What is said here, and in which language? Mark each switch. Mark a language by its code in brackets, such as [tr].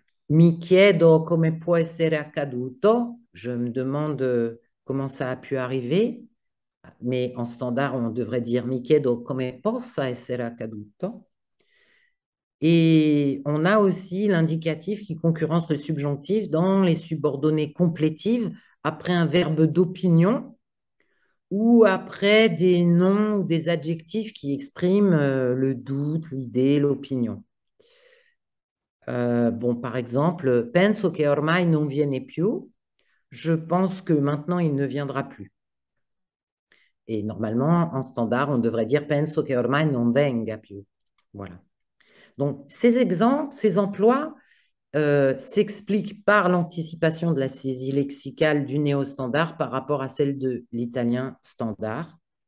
[it] Mi chiedo come può essere accaduto, [fr] je me demande comment ça a pu arriver, mais en standard on devrait dire [it] mi chiedo come possa essere accaduto. [fr] Et on a aussi l'indicatif qui concurrence le subjonctif dans les subordonnées complétives après un verbe d'opinion ou après des noms ou des adjectifs qui expriment le doute, l'idée, l'opinion. Bon, par exemple, [it] penso che ormai non viene più. [fr] Je pense que maintenant il ne viendra plus. Et normalement, en standard, on devrait dire [it] penso che ormai non venga più. [fr] Voilà. Donc, ces exemples, ces emplois s'expliquent par l'anticipation de la saisie lexicale du néo-standard par rapport à celle de l'italien standard.